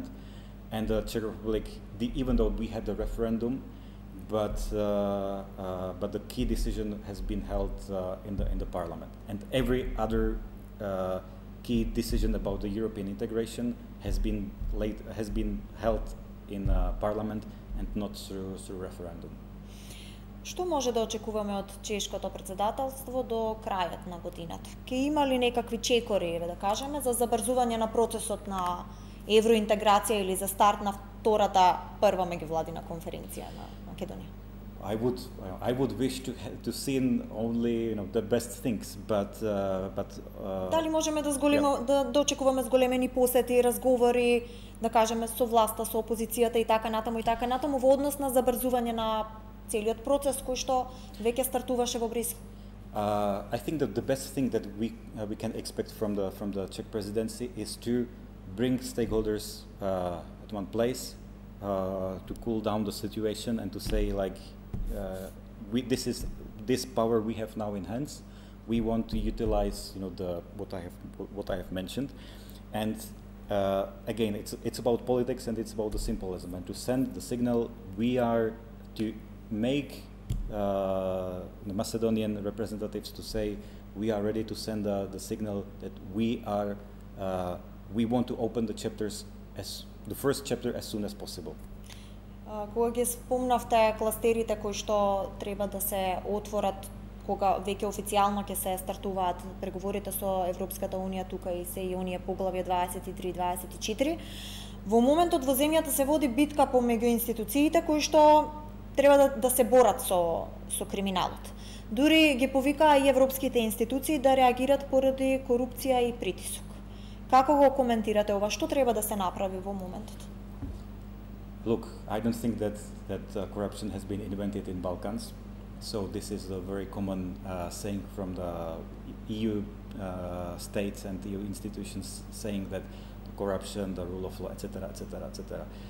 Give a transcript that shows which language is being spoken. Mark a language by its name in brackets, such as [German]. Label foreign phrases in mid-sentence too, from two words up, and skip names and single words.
[English] And the Czech Republic, even though we had the referendum, but the key decision has been held in the parliament. And every other key decision about the European integration has been held in parliament and not through referendum. [Macedonian] Што може да очекуваме од чешкото председателство до крајот на годината? Ке има ли некакви чекори, да кажеме, за забрзување на процесот на евроинтеграција или за старт на втората прва меѓувладина конференција на Македонија? [English] I would wish to see only the best things, but [Macedonian] дали можеме да очекуваме зголемени посети, разговори, да кажеме со власта, со опозицијата и така натаму во однос на забрзување на целиот процес кој што веќе стартуваше во Брисел? [English] I think that the best thing that we can expect from the Czech presidency is to bring stakeholders at one place to cool down the situation and to say this power we have now in hands. We want to utilize what I have mentioned, and again it's about politics and it's about the symbolism and to send the signal we are to make the Macedonian representatives to say we are ready to send the signal that we want to open the first chapter as soon as possible. [Macedonian] Кога ги спомнавте кластерите кои што треба да се отворат кога веќе официјално ќе се стартуваат преговорите со Европската унија, тука и се и оние поглавја 23-24, во моментот во земјата се води битка помеѓу институциите кои што треба да се борат со криминалот. Дури ги повикаа и европските институции да реагират поради корупција и притисок. Како го коментирате ова? Што треба да се направи во моментот? [English] Look, I don't think that corruption has been invented in Balkans. So this is a very common saying from the EU states and EU institutions, saying that the corruption, the rule of law, etc., etc., etc.